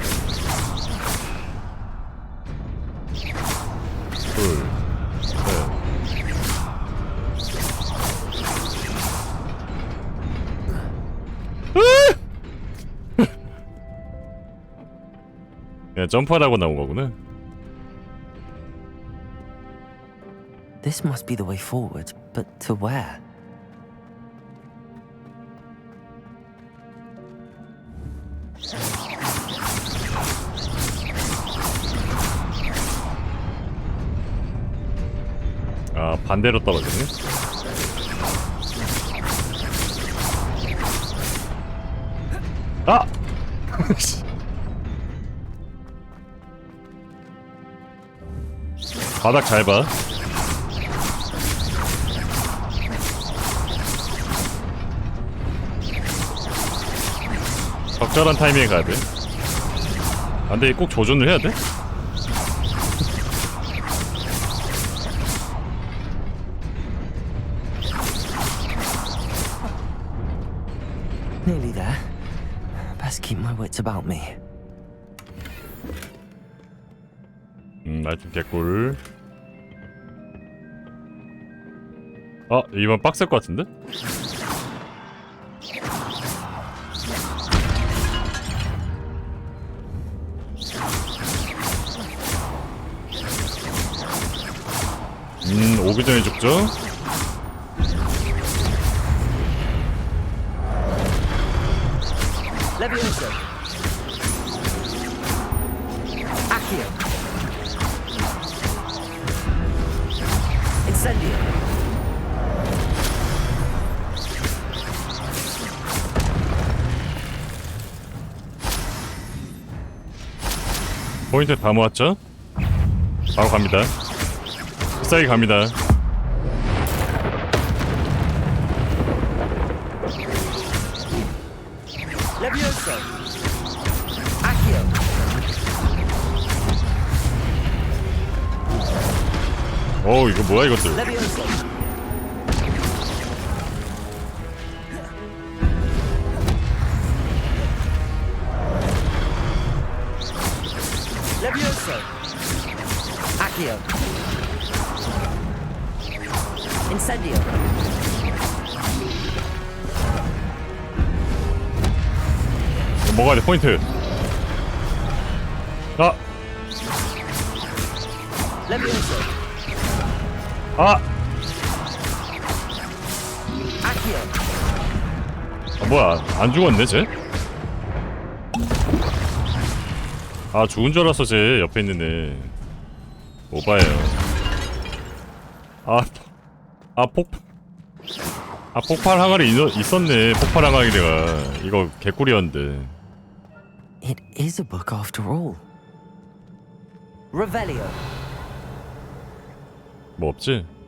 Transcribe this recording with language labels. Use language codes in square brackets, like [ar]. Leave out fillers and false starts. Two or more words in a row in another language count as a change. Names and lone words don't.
[ko] 둘, 셋. 그냥 점프하라고 나온 거구나. [en] This must be the way forward, but to where? [ko] 아, 반대로 떨어지네. 아! 바닥 잘 봐. 적절한 타이밍에 가야 돼. 안 돼, 꼭 조준을 해야 돼? [en] Nearly there. Best keep my wits about me. [ko] 아이템 개꿀. 이번 빡셀 것 같은데? 오기 전에 죽죠? Levioso. Accio. Incendio. 포인트 다 모았죠? 바로 갑니다. 비싸게 갑니다. Levioso. Accio. 이거 뭐야 이것들. Levioso. Levioso. Accio. Incendio. 먹어야 돼 포인트. Levioso. Accio. 뭐야 안 죽었네 쟤? 죽은 줄 알았어 쟤 옆에 있는 애. 오바예요. 폭발 항아리 있었네. 폭발 항아리가 이거 개꿀이었는데. [en] It is a book after all. [ko] Revelio. 뭐 없지?